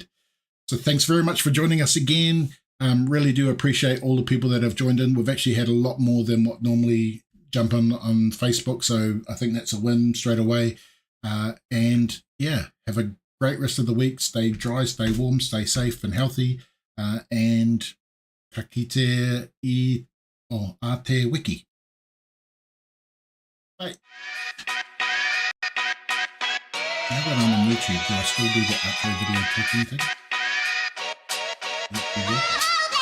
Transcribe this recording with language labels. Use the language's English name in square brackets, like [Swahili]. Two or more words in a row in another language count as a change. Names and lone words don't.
[English] So thanks very much for joining us again. Really do appreciate all the people that have joined in. We've actually had a lot more than what normally jump on Facebook, so I think that's a win straight away. And yeah, have a great rest of the week. Stay dry, stay warm, stay safe and healthy. [Māori] And ka kite I a te wiki. [English] Bye. Now that I'm on YouTube, do I still do the outro video talking thing?